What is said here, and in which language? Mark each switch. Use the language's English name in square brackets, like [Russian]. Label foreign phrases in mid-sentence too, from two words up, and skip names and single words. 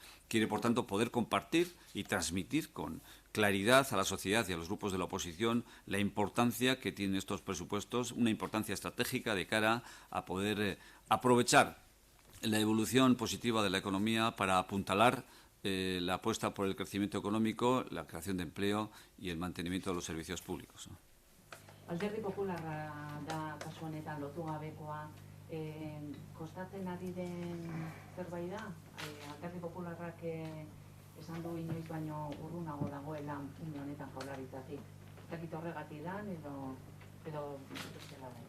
[Spanish] Quiere, por tanto, poder compartir y transmitir con claridad a la sociedad y a los grupos de la oposición la importancia que tienen estos presupuestos, una importancia estratégica de cara a poder aprovechar la evolución positiva de la economía para apuntalar la apuesta por el crecimiento económico, la creación de empleo y el mantenimiento de los servicios públicos, ¿no? [Basque] Alderdi Popularra da kasu honetan lotu gabekoa, kostatzen ari den zerbait da? Alderdi Popularrak esan du inoiz baino urrunago dagoela une honetan Jaurlaritzatik. Ez dakit horregatik dan edo bestela da.